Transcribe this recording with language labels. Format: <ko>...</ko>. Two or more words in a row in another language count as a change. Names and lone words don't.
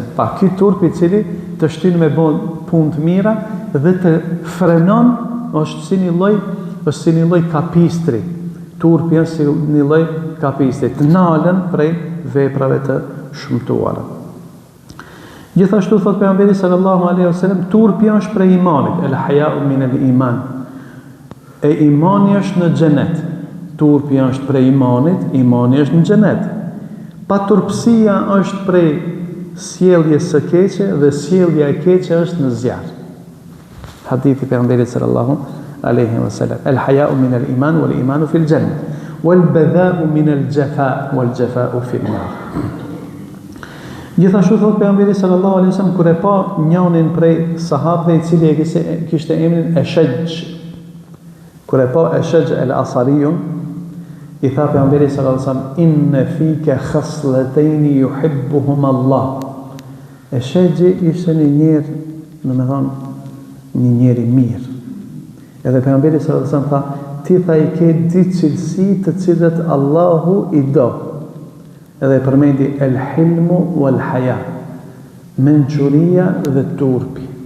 <sq>Pa ky turpi i cili të shtyn me bën punë të mira dhe të frenon, është si një lloj kapistri. Turpi është si një lloj kapistri, të nalën prej veprave të shëmtuara. Gjithashtu thot pejgamberi</sq> <ar>صلى الله عليه وسلم,</ar> <sq>turpi është prej imanit,</sq> <ar>الحياء من الإيمان.</ar> <sq>E imani është në xhenet. Turpi është prej imanit, imani është në xhenet. Paturpësia është prej sjelljes së keqe dhe sjellja e keqe është në zjarr. Hadithi pejgamberit</sq> <ar>صلى الله عليه وسلم الحياء من الإيمان والإيمان في الجنة والبذاء من الجفاء والجفاء في النار.</ar> <sq>Gjithashtu thot pejgamberi</sq> <ar>صلى الله عليه وسلم,</ar> <sq>kur e pa njërin prej sahabëve i cili kishte emrin Ashaj, kur e pa Ashaj el Asariun, i tha pejgamberi</sq> <ar>صلى الله عليه وسلم, إن فيك خصلتين يحبهما الله.</ar> <sq>Ashaji ishte një njerë, në me thonë, një njeri mirë. Edhe pejgamberi</sq> <ar>صلى الله عليه وسلم</ar> <sq>tha, ti tha i ke di cilësi të cilët Allahu i do. Edhe përmendi</sq> <ar>الحلم والحياء,</ar> <sq>mençuria dhe turpi.</sq>